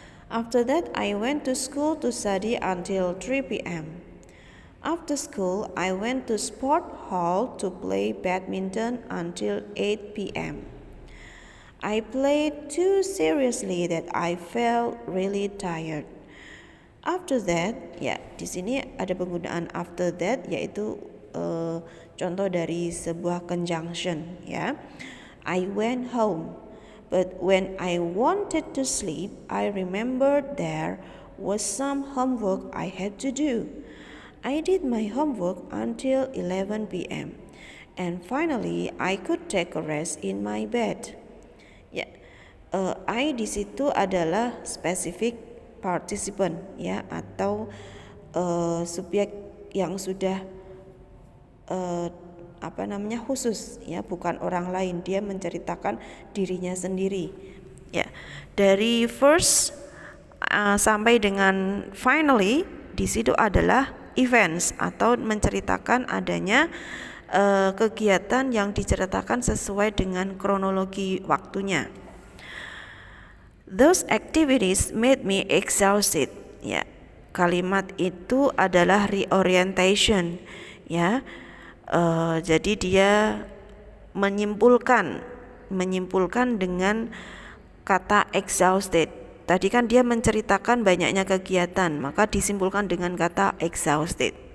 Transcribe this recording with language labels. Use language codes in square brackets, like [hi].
[en] After that I went to school to study until 3 p.m. After school I went to sport hall to play badminton until 8 p.m. I played too seriously that I felt really tired. After that, [id] ya, di sini ada penggunaan after that, yaitu contoh dari sebuah conjunction, ya. [en] I went home, but when I wanted to sleep, I remembered there was some homework I had to do. I did my homework until 11 p.m. and finally I could take a rest in my bed. [id] Ya, I di situ adalah specific participant, ya, atau subjek yang sudah khusus, ya, bukan orang lain, dia menceritakan dirinya sendiri, ya. Dari first sampai dengan finally di situ adalah events atau menceritakan adanya kegiatan yang diceritakan sesuai dengan kronologi waktunya. [en] Those activities made me exhausted, ya. [id] Kalimat itu adalah reorientation, ya. Jadi dia menyimpulkan dengan kata exhausted. Tadi kan dia menceritakan banyaknya kegiatan, maka disimpulkan dengan kata exhausted.